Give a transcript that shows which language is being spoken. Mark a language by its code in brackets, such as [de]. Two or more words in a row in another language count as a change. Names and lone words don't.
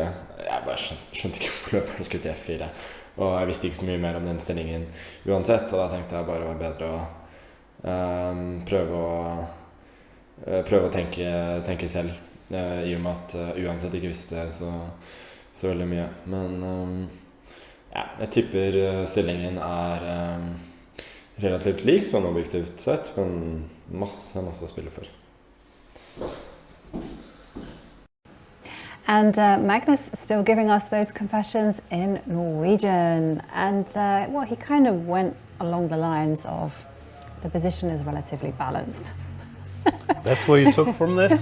[no] Jeg bare skjønte ikke hvor løperen skulle til F4. Og jeg visste ikke så mye mer om den stillingen uansett, og da tenkte jeg bare det var bedre å prøve å tenke selv, i og med at uansett ikke visste så veldig mye. Men jeg tipper stillingen er relativt lik, sånn objektivt sett, men masse å spille for. [en] And Magnus still giving us those confessions in Norwegian. And well, he kind of went along the lines of the position is relatively balanced. That's what you took from this?